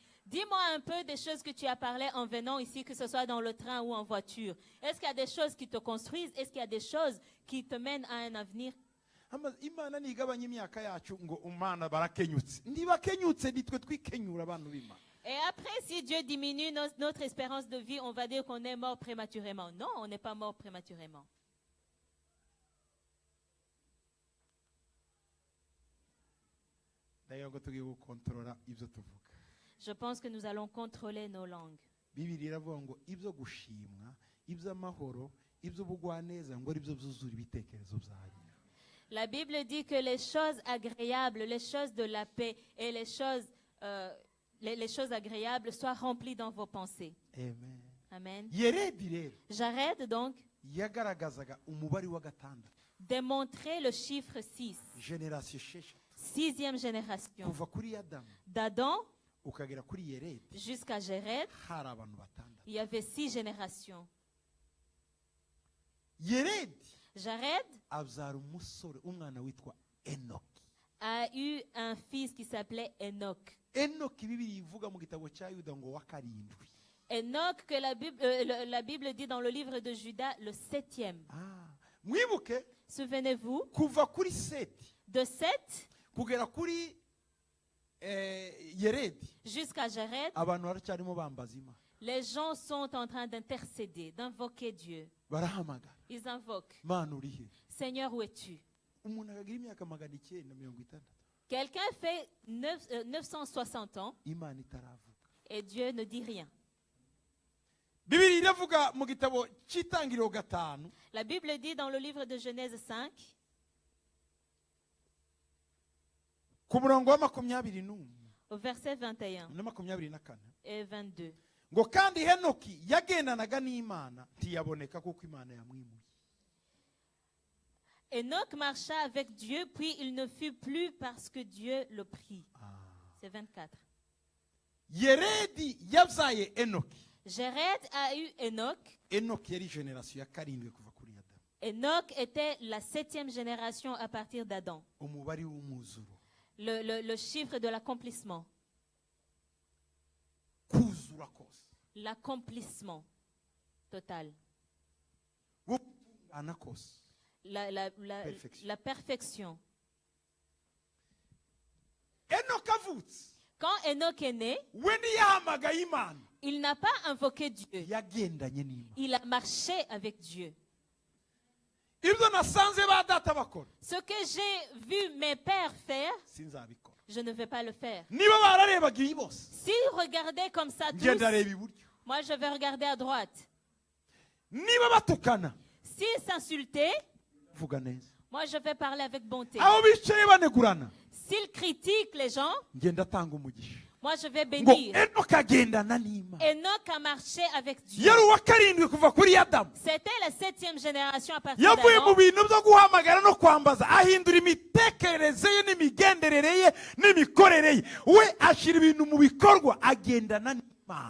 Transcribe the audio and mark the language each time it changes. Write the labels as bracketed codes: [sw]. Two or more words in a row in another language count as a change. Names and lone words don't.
[fr] Dis-moi un peu des choses que tu as parlé en venant ici, que ce soit dans le train ou en voiture. Est-ce qu'il y a des choses qui te construisent? Est-ce qu'il y a des choses qui te mènent à un avenir? [rw] Imana ntigabanya imyaka yacu ngo umana barakenyutse ntibakenyutse nitwe twikenyura abantu b'Imana. [fr] Et après, si Dieu diminue notre espérance de vie, on va dire qu'on est mort prématurément. Non, on n'est pas mort prématurément. [rw] Ndagira ngo tugiye gukontorora ibyo tuvuga. [fr] Je pense que nous allons contrôler nos langues. [rw] Bibiliya iravuga ngo ibyo gushimwa, iby'amahoro, iby'ubugwaneza ngo ari byo byuzura ibitekerezo byanyu. [fr] La Bible dit que les choses agréables, les choses de la paix et les choses agréables soient remplies dans vos pensées. Amen. Amen. [rw] Yeredi rero [fr] J'arrête donc [rw] yagaragazaga umubare wa gatandatu. [fr] démontrer le chiffre 6. [rw] Generation esheshatu. [fr] 6e génération. [rw] Kuva kuri Adamu [fr] D'Adam [rw] ukagera kuri Yeredi [fr] jusqu'à Jéred, [rw] hari abantu batandatu. [fr] il y avait 6 générations. [rw] Yeredi [fr] Jared [rw] abyara umusore umwana witwa Enoki. [fr] a eu un fils qui s'appelait Enoch. [rw] Enoki Bibiliya ivuga mu gitabo cya Yuda ngo wa karindwi. [fr] Enoch, que la Bible dit dans le livre de Judas, le 7e. [rw] Mwibuke [fr] Souvenez-vous, [rw] kuva kuri Seti [fr] de 7 [rw] kugera kuri Yeredi [fr] jusqu'à Jared, [rw] abantu baracyarimo bambaza Imana. [fr] les gens sont en train d'intercéder, d'invoquer Dieu. [rw] Barahamagara [fr] Ils invoquent, [rw] Mana urihe. [fr] Seigneur, où es-tu? [rw] Umuntu akagira imyaka 960 [fr] Quelqu'un fait 960 ans [rw] Imana itaravuga. [fr] et Dieu ne dit rien. [rw] Bibiliya iravuga mu gitabo cy'Itangiriro 5 [fr] La Bible dit dans le livre de Genèse 5, [rw] ku murongo wa 21 [fr] au verset 21 [rw] na 24 [fr] et 22. [rw] ngo kandi Henoki yagendanaga n'Imana ntiyaboneka kuko Imana yamwimuye. [fr] Enoch marcha avec Dieu, puis il ne fut plus parce que Dieu le prit. C'est 24. [rw] Yeredi yabyaye Enoki. [fr] Jared a eu Enoch. [rw] Enoki yari generation ya karindwi kuva kuri Adamu. [fr] Enoch était la 7e génération à partir d'Adam. [rw] Umubari w'umwuzuro. [fr] Le chiffre de l'accomplissement. [rw] Kuzura kose. [fr] L'accomplissement total. [rw] Gutungana kose. [fr] Perfection. La perfection. [rw] Enoki avutse. [fr] Quand Enoch est né, [rw] we ntiyahamagaye Imana. [fr] il n'a pas invoqué Dieu. [rw] Yagendanye n'Imana. [fr] Il a marché avec Dieu. [rw] Ibyo nasanze ba data bakora. [fr] Ce que j'ai vu mes pères faire, [rw] Sinzabikora. [fr] je ne vais pas le faire. [rw] Niba bararebaga iyi bose. [fr] S'ils regardaient comme ça tous, [rw] Ngenda reba iburyo. [fr] moi je vais regarder à droite. [rw] Niba batukana. [fr] S'ils s'insultaient, [rw] Vuga neza. [fr] moi je vais parler avec bonté. [rw] Aho bicaye banegurana. [fr] S'ils critiquent les gens, [rw] Ngenda tanga umugisha. [fr] moi je vais [rw] Ngo [fr] bénir. [rw] Enoki agendana n'Imana. [fr] Enoch a marché avec Dieu. [rw] Yari uwa karindwi kuva kuri Adamu. [fr] C'était la 7e génération à partir [rw] Yavuye mu [fr] d'Adam. [rw] bintu byo guhamagara no kwambaza ahindura imitekerereze ye n'imigenderere ye n'imikorere ye. We ashyira ibintu mu bikorwa agendana n'Imana.